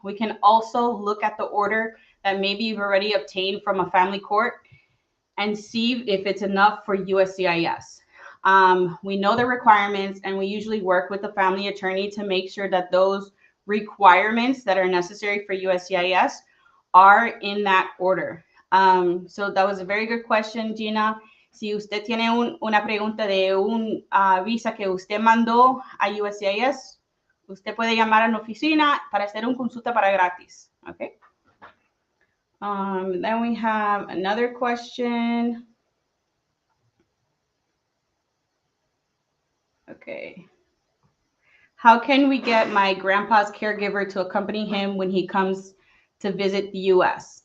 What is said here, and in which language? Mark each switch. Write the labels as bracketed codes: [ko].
[en] We can also look at the order that maybe you've already obtained from a family court and see if it's enough for USCIS. We know the requirements, and we usually work with the family attorney to make sure that those requirements that are necessary for USCIS are in that order. So that was a very good question, Gina. [es] Si usted tiene una pregunta de un visa que usted mandó a USCIS, usted puede llamar a la oficina para hacer una consulta para gratis. [en] Okay. Then we have another question. Okay. How can we get my grandpa's caregiver to accompany him when he comes to visit the U.S.?